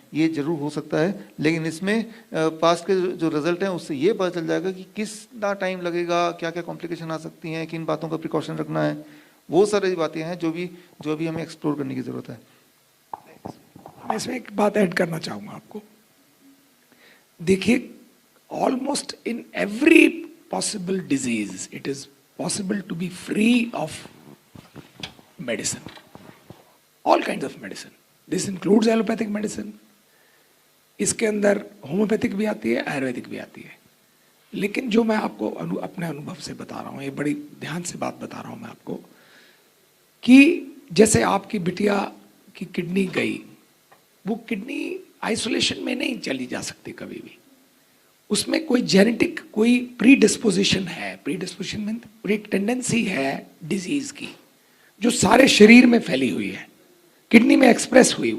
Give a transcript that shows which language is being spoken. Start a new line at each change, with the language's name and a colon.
Hindi: ये जरूर हो सकता है, लेकिन इसमें पास्ट के जो रिजल्ट हैं उससे ये पता चल जाएगा कि कितना टाइम लगेगा, क्या क्या कॉम्प्लिकेशन आ सकती हैं, किन बातों का प्रिकॉशन रखना है, वो सारी बातें हैं जो भी हमें एक्सप्लोर करने की जरूरत है। मैं इसमें एक बात ऐड करना चाहूँगा आपको।
English: देखिए, almost in every possible disease it is possible to be free of medicine, all kinds of medicine. This includes allopathic medicine.
Hindi: इसके अंदर होम्योपैथिक भी आती है, आयुर्वेदिक भी आती है। लेकिन जो मैं आपको अपने अनुभव से बता रहा हूँ, ये बड़ी ध्यान से बात बता रहा हूँ मैं आपको, कि जैसे आपकी बिटिया की किडनी गई, वो किडनी आइसोलेशन में नहीं चली जा सकती कभी भी, उसमें कोई जेनेटिक कोई प्रीडिस्पोजिशन है, प्रीडिस्पोजिशन में एक टेंडेंसी है डिजीज की जो सारे शरीर में फैली हुई है, किडनी में एक्सप्रेस हुई।